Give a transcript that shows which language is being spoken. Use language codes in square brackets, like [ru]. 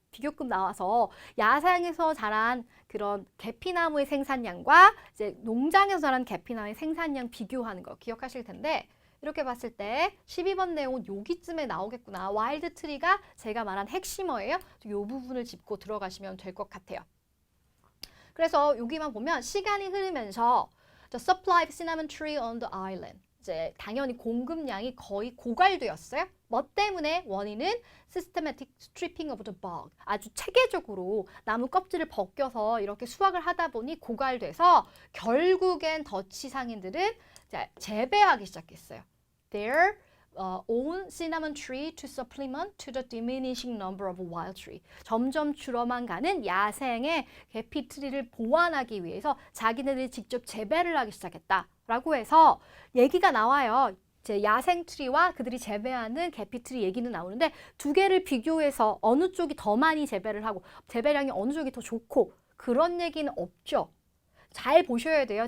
[ko] 비교급 나와서 야생에서 자란 그런 계피나무의 생산량과 이제 농장에서 자란 계피나무의 생산량 비교하는 거 기억하실 텐데 이렇게 봤을 때 12번 내용은 여기쯤에 나오겠구나. 와일드 트리가 제가 말한 핵심어예요. 이 부분을 짚고 들어가시면 될 것 같아요. 그래서 여기만 보면 시간이 흐르면서 [en] The supply of cinnamon tree on the island. [ko] 이제 당연히 공급량이 거의 고갈되었어요. 뭐 때문에? 원인은 [en] systematic stripping of the bark. [ko] 아주 체계적으로 나무 껍질을 벗겨서 이렇게 수확을 하다 보니 고갈돼서 결국엔 더치 상인들은 재배하기 시작했어요. [en] Their own cinnamon tree to supplement to the diminishing number of wild tree. [ko] 점점 줄어만 가는 야생의 계피 트리를 보완하기 위해서 자기네들이 직접 재배를 하기 시작했다라고 해서 얘기가 나와요. 이제 야생 트리와 그들이 재배하는 계피 트리 얘기는 나오는데 두 개를 비교해서 어느 쪽이 더 많이 재배를 하고 재배량이 어느 쪽이 더 좋고 그런 얘기는 없죠. 잘 보셔야 돼요.